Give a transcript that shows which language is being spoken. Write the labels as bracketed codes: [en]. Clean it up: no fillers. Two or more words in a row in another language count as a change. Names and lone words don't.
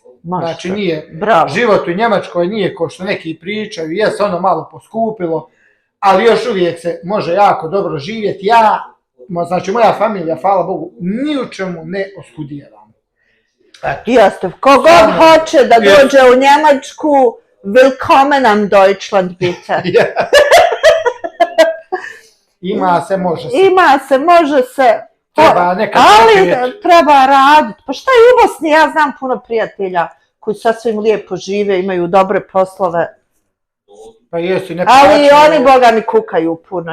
[bs] Znači nije, život u Njemačkoj nije ko što neki pričaju, jes ono malo poskupilo, ali još uvijek se može jako dobro živjeti. Znači moja familija, hvala Bogu, ni u čemu ne oskudijevam. Jeste, kogod hoće da dođe u Njemačku, [de] willkommen am Deutschland, bitte. [bs] Ima se, može se. Ali treba raditi. Pa šta je u Bosni? Ja znam puno prijatelja koji sasvim lijepo žive, imaju dobre poslove. Pa jesu, ali oni, boga mi, kukaju puno.